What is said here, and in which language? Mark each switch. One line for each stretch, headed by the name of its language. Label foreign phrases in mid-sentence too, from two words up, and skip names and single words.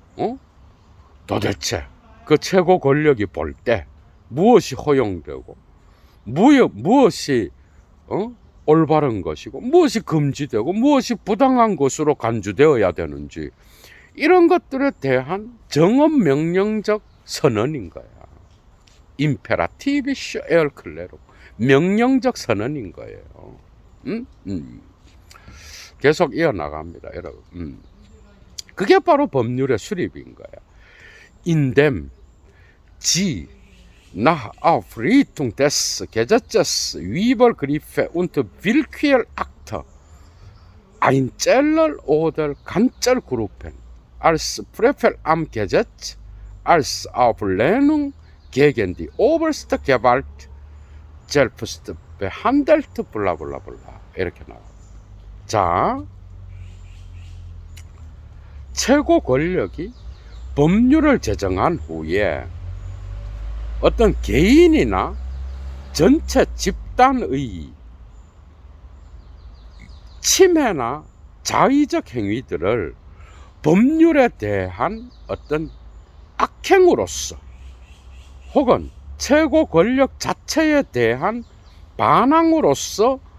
Korean: 도대체 그 최고 권력이 볼 때 무엇이 허용되고, 무엇이 올바른 것이고, 무엇이 금지되고, 무엇이 부당한 것으로 간주되어야 되는지, 이런 것들에 대한 정언 명령적 선언인 거야.
German: imperativische Erklärung,
Korean: 명령적 선언인 거예요. 계속 이어나갑니다, 여러분. 그게 바로 법률의 수립인 거야.
German: Indem sie nach Aufrichtung des Gesetzes Übergriffe und Willkürakte einzeller oder ganzer Gruppen als Frevel am Gesetz, als Auflehnung gegen die oberste Gewalt selbst behandelt,
Korean: 블라블라블라. 이렇게 나와. 자, 최고 권력이 법률을 제정한 후에 어떤 개인이나 전체 집단의 침해나 자의적 행위들을 법률에 대한 어떤 악행으로서, 혹은 최고 권력 자체에 대한 반항으로서